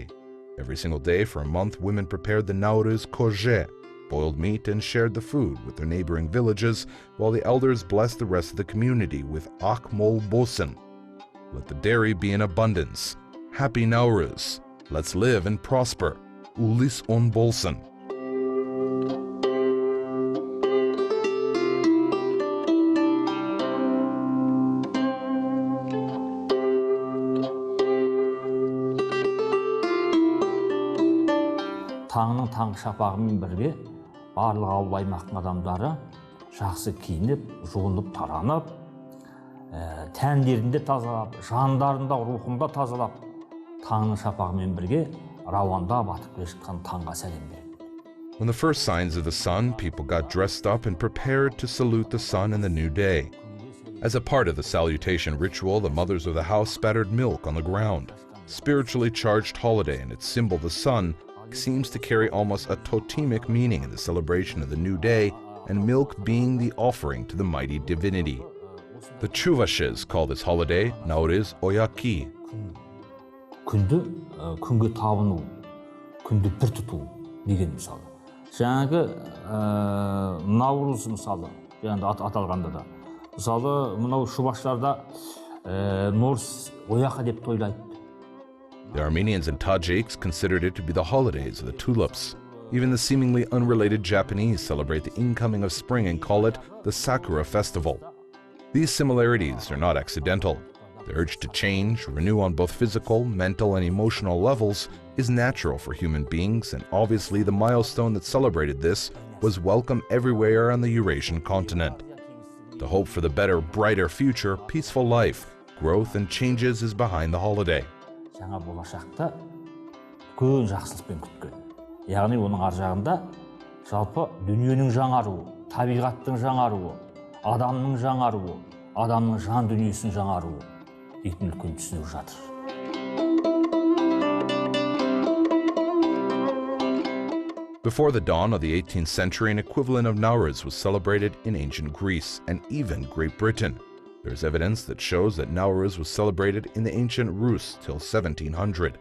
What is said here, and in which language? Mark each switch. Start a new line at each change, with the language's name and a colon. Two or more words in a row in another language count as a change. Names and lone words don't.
English: Every single day for a month, women prepared the Nauryz koje, boiled meat, and shared the food with their neighboring villages, while the elders blessed the rest of the community with
Kazakh: ақ мол болсын.
English: Let the dairy be in abundance. Happy Nauryz. Let's live and prosper.
Kazakh: Ұлыс оң болсын. Таңның таңғы шапағымен бірге барлық ауыл аймақтың адамдары жақсы киініп, жуынып, таранып, тәндерінде тазалап, жандарында, рухында тазалап, таңның шапағымен бірге рауанда батып келе жатқан таңға сәлем береді.
English: When the first signs of the sun, people got dressed up and prepared to salute the sun and the new day. As a part of the salutation ritual, the mothers of the house spattered milk on the ground. Spiritually charged holiday and its symbol, the sun, seems to carry almost a totemic meaning in the celebration of the new day, and milk being the offering to the mighty divinity. The Chuvashes call this holiday Nauryz Oyaki.
Kazakh: Күнді күнге табыну, күнді бір тұту деген мысалы. Жаңағы Nauryz мысалы, жаңағы аталғанда да. Мысалы, мынау шубаштарда Nauryz Oyaka деп тойлайды.
English: The Armenians and Tajiks considered it to be the holidays of the tulips. Even the seemingly unrelated Japanese celebrate the incoming of spring and call it the Sakura Festival. These similarities are not accidental. The urge to change, renew on both physical, mental, and emotional levels is natural for human beings, and obviously the milestone that celebrated this was welcome everywhere on the Eurasian continent. The hope for the better, brighter future, peaceful life, growth, and changes is behind the holiday.
Kazakh: Жаңа болашақта үлкен жақсылықпен күткен. Яғни оның ар жағында жалпы дүниенің жаңаруы, табиғаттың жаңаруы, адамның жаңаруы, адамның жан дүниесінің жаңаруы дейтін үлкен түсінік жатыр.
English: Before the dawn of the 18th century, an equivalent of Nauryz was celebrated in ancient Greece and even Great Britain. There is evidence that shows that Nauryz was celebrated in the ancient Rus till 1700.